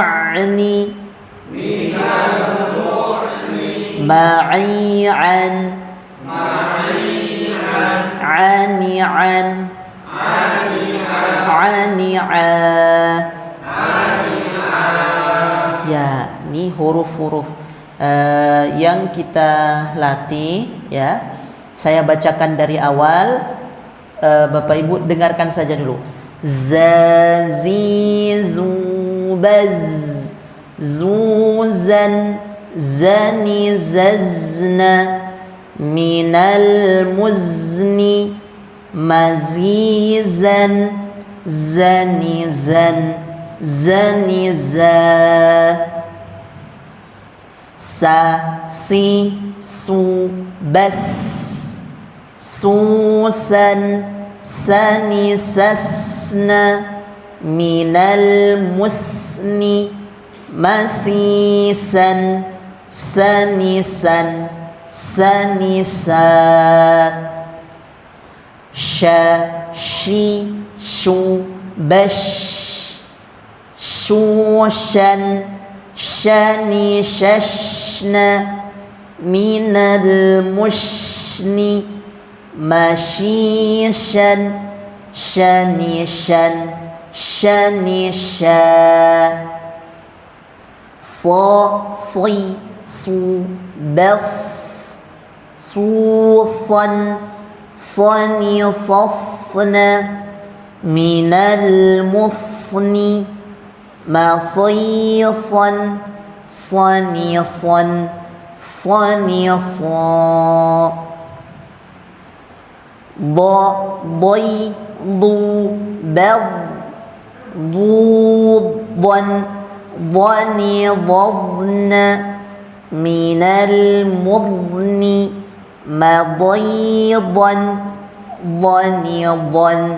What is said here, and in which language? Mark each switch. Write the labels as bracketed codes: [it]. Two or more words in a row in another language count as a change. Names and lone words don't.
[id] mu'ni ma'i'an ani'an ani'a. Ya, ini huruf-huruf yang kita latih ya. Saya bacakan dari awal, Bapak Ibu dengarkan saja dulu. Zazizubaz zuzan zani zazna minal muzni mazizan zanizan zaniza sa si su bas susan sani sasna minal musni masisan sanisan sanisa sha shi shu bash shushan shani shashna minal mushni mashishan shanishan shanisha so si su bas susan sani safna minal musni masisan sanisan sanisa ضي ضو بض ضوضا ضني ضضن من المضن مضيضا ضنيضا